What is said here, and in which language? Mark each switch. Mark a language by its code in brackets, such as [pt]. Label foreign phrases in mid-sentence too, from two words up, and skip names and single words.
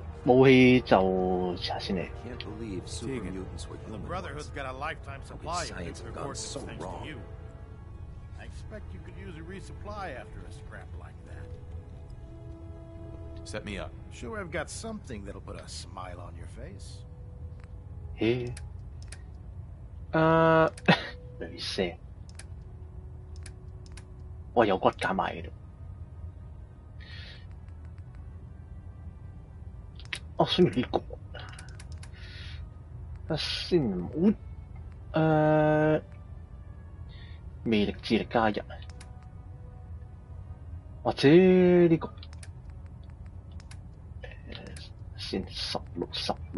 [yue] 武器就查下先嚟。 [en] Can't believe super mutants were The Brotherhood's got a lifetime supply of science nuclear have gone coordinates so thanks wrong. to you. I expect you could use a resupply after a scrap like that. Set me up. Sure, I've got something that'll put a smile on your face. [yue] 雷射。哇！有骨架賣喺度。哦，想要呢個。睇下先，魅力智力加1，或者呢個先16。